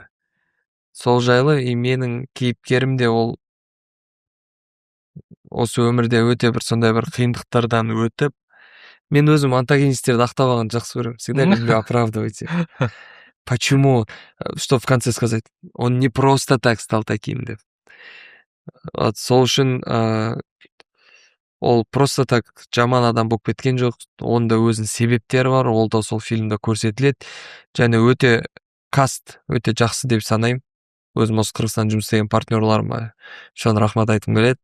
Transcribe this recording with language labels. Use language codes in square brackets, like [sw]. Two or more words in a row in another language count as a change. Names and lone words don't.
[kk] Сол жайлы менің кейіпкерім де ол осы өмірде өте бір сондай бір қиындықтардан өтіп, мен өзім антагонисттерді ақтап алғанды жақсы көремін. [ru] Всегда люблю оправдывать их. Почему? Что в конце сказать? Он не просто так стал таким деп. [kk] Вот сол үшін ол [ru] просто так [kk] жаман адам болып кеткен жоқ. Онда өзінің себептері бар, ол да сол фильмде көрсетіледі. Және өте каст, өте жақсы деп санаймын. Өзім осы Қырғызстан жұмыс істеген партнерларыма шын рахмат айтқым келеді.